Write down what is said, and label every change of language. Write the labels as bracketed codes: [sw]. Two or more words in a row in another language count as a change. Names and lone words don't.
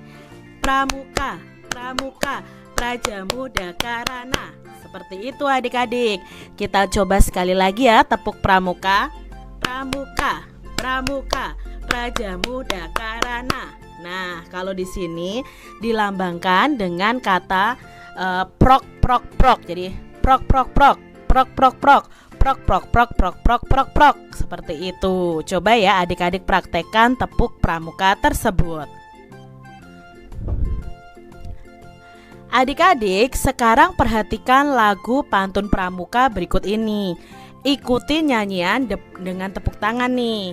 [id] Pramuka, pramuka, Praja Muda Karana. Seperti itu adik-adik. Kita coba sekali lagi ya tepuk pramuka. Pramuka, pramuka, Praja Muda Karana. Nah, kalau di sini dilambangkan dengan kata prok prok prok. Jadi prok prok prok, prok prok prok, prok prok prok prok prok prok prok. Seperti itu. Coba ya adik-adik praktekkan tepuk pramuka tersebut. Adik-adik, sekarang perhatikan lagu pantun pramuka berikut ini. Ikuti nyanyian dengan tepuk tangan nih.